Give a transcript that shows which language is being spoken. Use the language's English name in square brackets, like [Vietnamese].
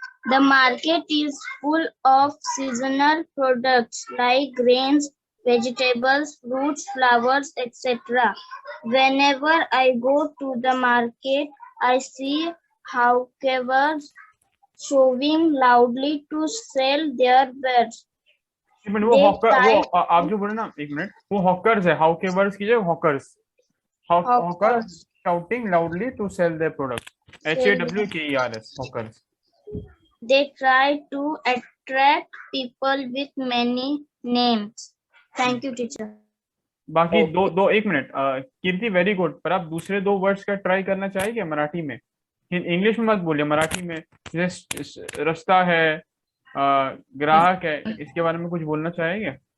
[English] The market is full of seasonal products like grains, vegetables, fruits, flowers, etc. Whenever I go to the market, I see hawkers shouting loudly to sell their wares. [Hindi] एक minute, वो [English] They [Hindi] hawker, वो [English] try- [Hindi] आप जो बोले ना, एक minute, वो hawkers है, हाउकेवर्स कीजिए, hawkers, hawkers [English] shouting loudly to sell their products. HAWKERS, hawkers. They try to attract people with many names. Thank you, teacher. [Hindi] बाकी दो एक मिनट, कीर्ति [English] very good, [Hindi] पर आप दूसरे 2 वर्ड्स का ट्राई करना चाहेंगे मराठी में? इंग्लिश में मत बोलिए, मराठी में। जैसे रास्ता है, ग्राहक है, इसके बारे में कुछ बोलना चाहेंगे?